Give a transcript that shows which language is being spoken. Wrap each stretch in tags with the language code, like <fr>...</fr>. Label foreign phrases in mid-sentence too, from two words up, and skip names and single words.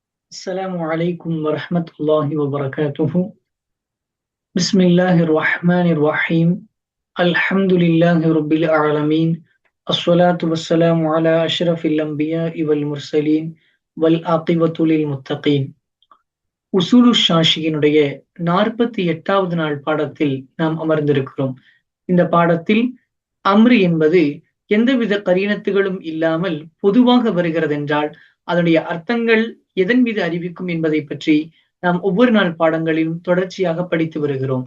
<ar>السلام عليكم ورحمة الله وبركاته. بسم الله الرحمن الرحيم. الحمد لله رب العالمين. الصلاة والسلام على أشرف الأنبياء والمرسلين والعاقبة للمتقين.</ar> <ta>உசூலு ஷாஷியினுடைய 48வது நாள் பாடத்தில் நாம் அமர்ந்திருக்கிறோம். இந்த பாடத்தில் அம்ரு என்பது எந்தவித கரீனத்துகளும் இல்லாமல் பொதுவாக வருகிறதென்றால் அதனுடைய அர்த்தங்கள் எதன் மீது அறிவிக்கும் என்பதை பற்றி நாம் ஒவ்வொரு நாள் பாடங்களிலும் தொடர்ச்சியாக படித்து வருகிறோம்.</ta>